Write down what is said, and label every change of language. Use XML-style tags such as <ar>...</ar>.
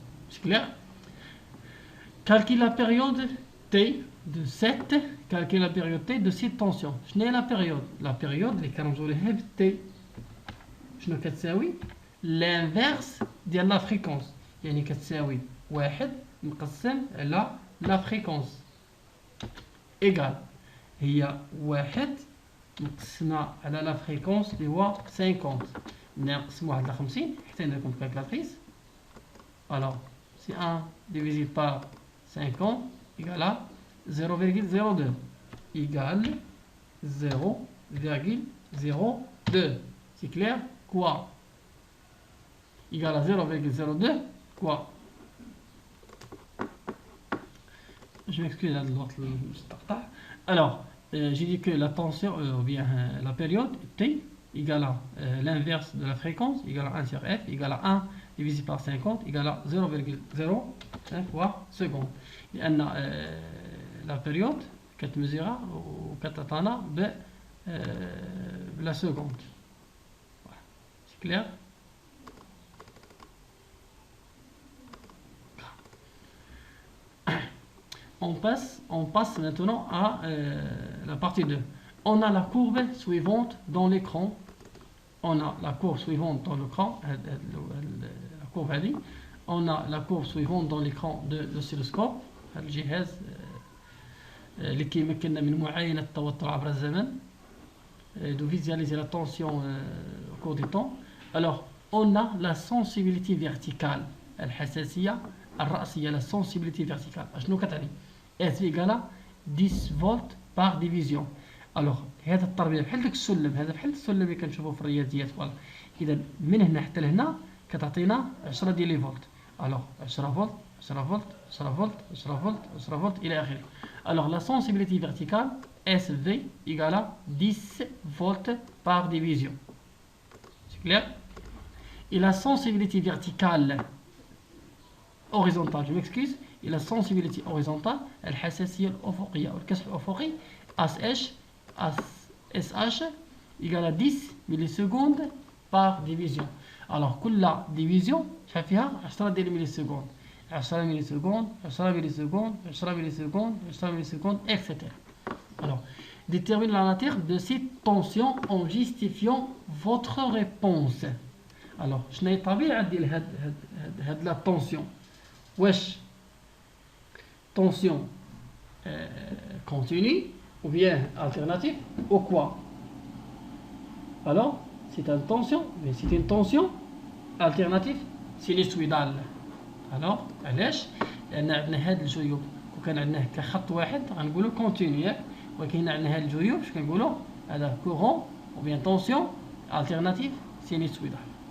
<fr>C'est clair? Calcule la période T de cette. Calcule la période T de cette tension.</fr> <ar>شنو هي</ar> <fr>la période?</fr> <ar>La période اللي كنرمزوا لها ب T شنو كتساوي؟ l'inverse ديال la fréquence. يعني كتساوي 1 مقسم على la fréquence égal هي 1 مقسمة على la fréquence اللي هو 50. نقسموها على 50 حتى نديركم calculatrice.</ar> <fr>Alors c'est 1 divisé par 50 égale à 0,02 égale 0,02. C'est clair? Quoi? Égale à 0,02 quoi? Je m'excuse de l'autre. Alors j'ai dit que la tension ou bien la période T égale à l'inverse de la fréquence égale à 1 sur F égale à 1 divisé par 50 égale à 0,05 fois seconde.</fr> <ar>لأن la période كتمزيرها وكتعطانا بلا seconde.</ar> <fr>Voilà. C'est clair? On passe maintenant à la partie 2. On a la courbe suivante dans l'écran. On a la courbe suivante dans l'écran. La courbe هذه. On a la courbe suivante dans l'écran de l'oscilloscope.</fr> <ar>الجهاز اللي كيمكننا من معاينة التوتر عبر الزمن.</ar> <fr>De visualiser la tension au cours du temps. Alors, on a la sensibilité verticale.</fr> <ar>الحساسية الرأسية.</ar> <fr>La sensibilité verticale.</fr> <ar>شنو كتعني؟</ar> <fr>S égale à 10 volts par division.</fr> <ar>Alors هذا التربيع بحال داك السلم. هذا بحال السلم اللي كنشوفوه في الرياضيات. فوالا إذا من هنا حتى لهنا كتعطينا 10 ديال لي فولت. Alors 10 فولت 10 فولت 10 فولت 10 فولت 10 فولت إلى آخره.</ar> <fr>Alors la sensibilité verticale SV égale à 10 volts par division. C'est clair? Et la sensibilité verticale horizontale, je m'excuse, et la sensibilité horizontale</fr> <ar>الحساسية الأفقية والكسر الأفقي</ar> <fr>SH égale à 10 millisecondes par division.</fr> <ar>Alors كل division شحال فيها 10 ديال المليسكوند.</ar> <fr>10 millisecondes 10 millisecondes 10 millisecondes 10 millisecondes etc. Alors détermine la nature de cette tension en justifiant votre réponse.</fr> <ar>الوغ شنو هي الطبيعه ديال هاد لا طونسيون؟ واش طونسيون</ar> <fr>continue ou bien alternative ou quoi? Alors c'est une tension, mais c'est une tension alternative sinusoïdale.</fr> <ar>alors علاش؟ لان عندنا هاد الجيوب وكان عندنا كخط واحد غنقولوا كونتينيو ياك، ولكن عندنا هاد الجيوب اش كنقولوا؟ هذا كورون ou bien</ar> <fr>tension alternative sinusoïdale.</fr>